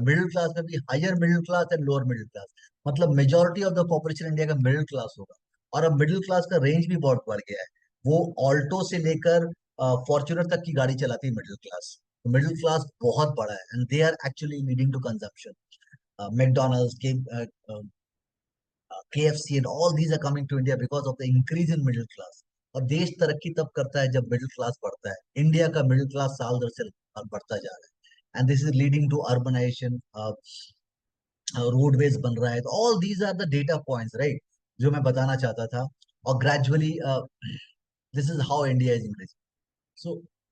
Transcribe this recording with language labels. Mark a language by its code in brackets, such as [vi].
[hi] Middle class में भी higher middle class and lower middle class, मतलब [en] majority of the population [hi] India का middle class होगा। और अब मिडिल क्लास का रेंज भी बहुत बढ़ गया है। वो ऑल्टो से लेकर फॉर्च्यूनर तक की गाड़ी चलाती है मिडिल क्लास। तो मिडिल क्लास बहुत बड़ा है, [en] And they are actually leading to consumption. McDonald's के KFC and all these are coming to India because of the increase in middle class. [hi] और देश तरक्की तब करता है जब मिडिल क्लास बढ़ता है। इंडिया का मिडिल क्लास साल दर साल बढ़ता जा रहा है, [en] and this is leading to urbanisation, [hi] roadways बन रहा है। [en] तो all these are the data points, right, [hi] जो मैं बताना चाहता था। [en] और gradually this is how India is increasing.